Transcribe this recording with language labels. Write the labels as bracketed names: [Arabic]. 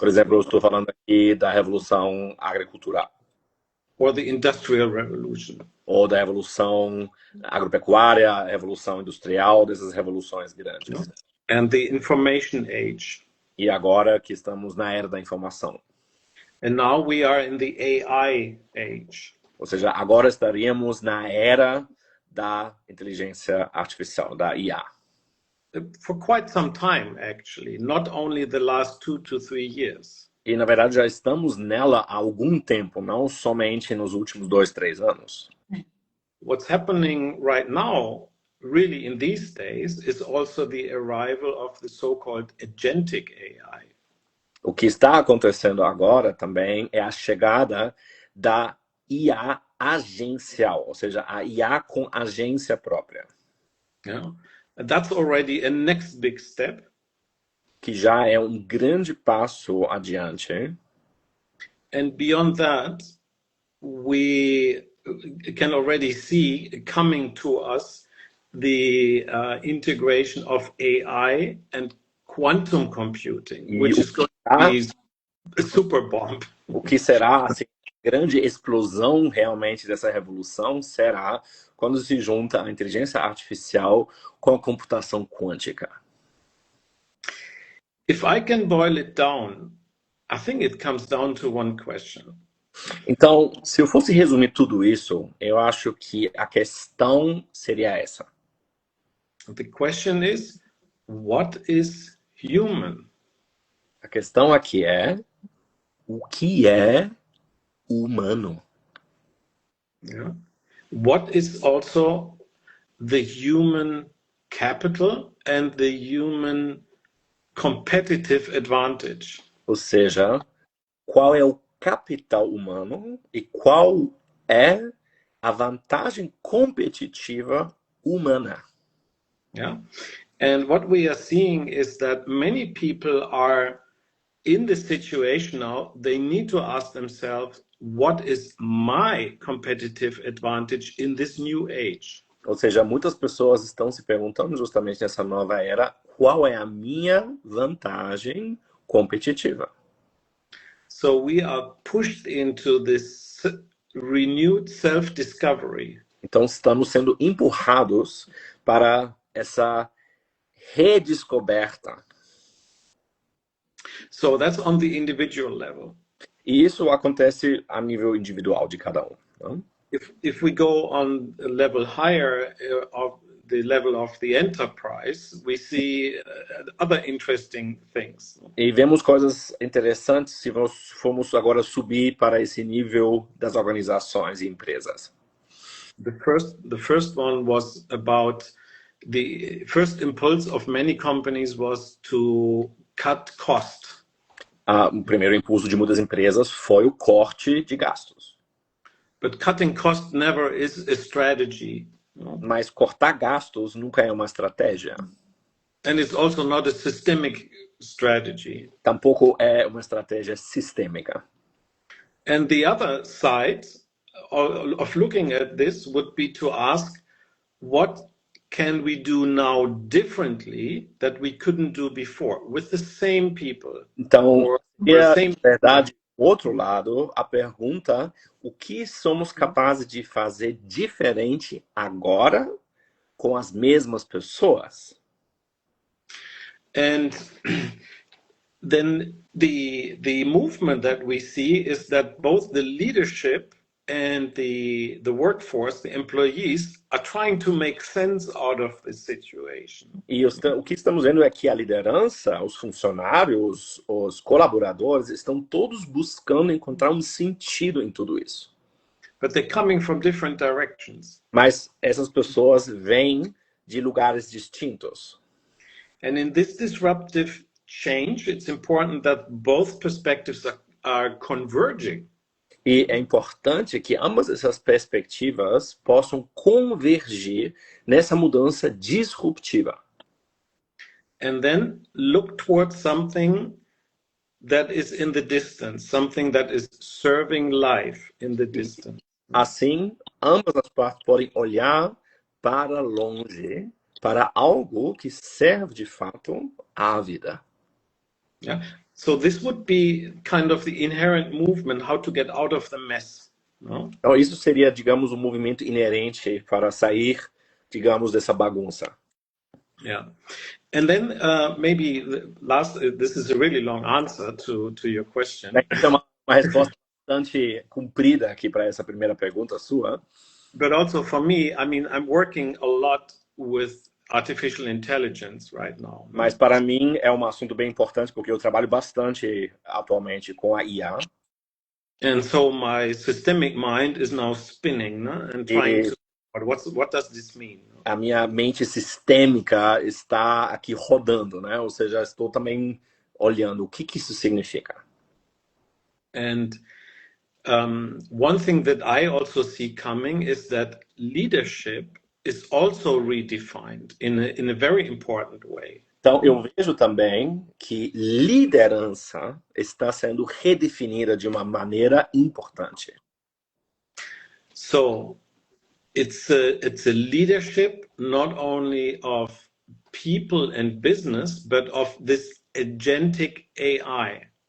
[Portuguese] Por exemplo, eu estou falando aqui da revolução agricultural. [English] Or the industrial revolution. [Portuguese] Ou da revolução agropecuária, a revolução industrial, dessas revoluções grandes. [English] And the information age. [Portuguese] E agora que estamos na era da informação. [English] And now we are in the AI age. [Portuguese] Ou seja, agora estaríamos na era da inteligência artificial, da IA. [English] For quite some time, actually, not only the last 2 to 3 years. [Portuguese] E na verdade já estamos nela há algum tempo, não somente nos últimos 2, 3 anos. [English] What's happening right now, really in these days, is also the arrival of the so-called agentic AI. [Portuguese] O que está acontecendo agora também é a chegada da IA agencial, ou seja, a IA com agência própria. [English] Yeah, and that's already a next big step. [Portuguese] Que já é um grande passo adiante. [English] And beyond that, we can already see coming to us the integration of AI and quantum computing, which is going to be a super bomb. [Portuguese] O que será assim, a grande explosão realmente dessa revolução será quando se junta a inteligência artificial com a computação quântica. [English] If I can boil it down, I think it comes down to one question. [Portuguese] Então, se eu fosse resumir tudo isso, eu acho que a questão seria essa. [English] The question is, what is human? [Portuguese] A questão aqui é o que é humano? [English] Yeah. What is also the human capital and the human competitive advantage? [Portuguese] Ou seja, qual é o capital humano e qual é a vantagem competitiva humana? [English] Yeah. And what we are seeing is that many people are in this situation now. They need to ask themselves, what is my competitive advantage in this new age? [Portuguese] Ou seja, muitas pessoas estão se perguntando justamente nessa nova era, qual é a minha vantagem competitiva? [English] So we are pushed into this renewed self-discovery. [Portuguese] Então estamos sendo empurrados para essa redescoberta. [English] So that's on the individual level. [Portuguese] E isso acontece a nível individual de cada um. Não? [English] If we go on a level higher of the level of the enterprise, we see other interesting things. [Portuguese] E vemos coisas interessantes se formos agora subir para esse nível das organizações e empresas. [English] The first one was about the first impulse of many companies was to cut cost. [Portuguese] O primeiro impulso de muitas empresas foi o corte de gastos. [English] But cutting cost never is a strategy. [Portuguese] Mas cortar gastos nunca é uma estratégia. [English] And it's also not a systemic strategy. [Portuguese] Tampouco é uma estratégia sistêmica. [English] And the other side of looking at this would be to ask, what can we do now differently that we couldn't do before with the same people? [Portuguese] Então, na verdade, outro lado, a pergunta, o que somos capazes de fazer diferente agora com as mesmas pessoas? [English] And then the movement that we see is that both the leadership and the workforce, the employees, are trying to make sense out of this situation. [Portuguese] E o que estamos vendo é que a liderança, os funcionários, os colaboradores estão todos buscando encontrar um sentido em tudo isso. [English] But they're coming from different directions. [Portuguese] Mas essas pessoas vêm de lugares distintos. [English] And in this disruptive change, it's important that both perspectives are converging. [Portuguese] E é importante que ambas essas perspectivas possam convergir nessa mudança disruptiva. [English] And then look towards something that is in the distance, something that is serving life in the distance. [Portuguese] Assim, ambas as partes podem olhar para longe, para algo que serve de fato à vida. [English] Yeah. So this would be kind of the inherent movement, how to get out of the mess. No? [Portuguese] Então, isso seria, digamos, um movimento inerente para sair, digamos, dessa bagunça. [English] Yeah. And then maybe the last, this is a really long answer to your question. [Portuguese] É uma resposta bastante comprida aqui para essa primeira pergunta sua. [English] But also for me, I mean, I'm working a lot with artificial intelligence right now. [Portuguese] Mas para mim é um assunto bem importante porque eu trabalho bastante atualmente com a IA. [English] And so my systemic mind is now spinning, no? And trying to what does this mean? [Portuguese] A minha mente sistêmica está aqui rodando, né? Ou seja, estou também olhando o que isso significa. [English] And one thing that I also see coming is that leadership is also redefined in a very important way. [Portuguese] Então, eu vejo também que liderança está sendo redefinida de uma maneira importante. [English] So it's a leadership not only of people and business, but of this agentic AI.